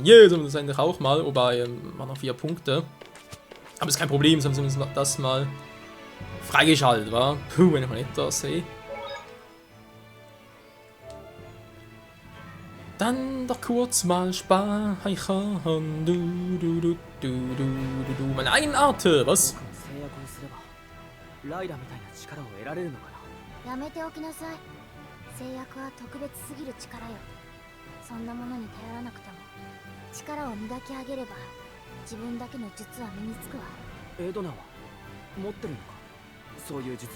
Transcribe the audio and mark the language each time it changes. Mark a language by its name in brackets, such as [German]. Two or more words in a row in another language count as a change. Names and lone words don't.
[German] Yeah, das endlich auch mal, wobei waren noch 4 Punkte. Aber ist kein Problem, so haben sie das mal freigeschaltet, war. Puh, wenn ich mal etwas sehe. Dann doch kurz mal speichern. Meine eigenen Arte, was? [Japanese] やめておきなさい。制約は特別すぎる力よ。そんなものに頼らなくても力を磨き上げれば自分だけの術は身につくわ。エドナは持ってるのか、そういう術。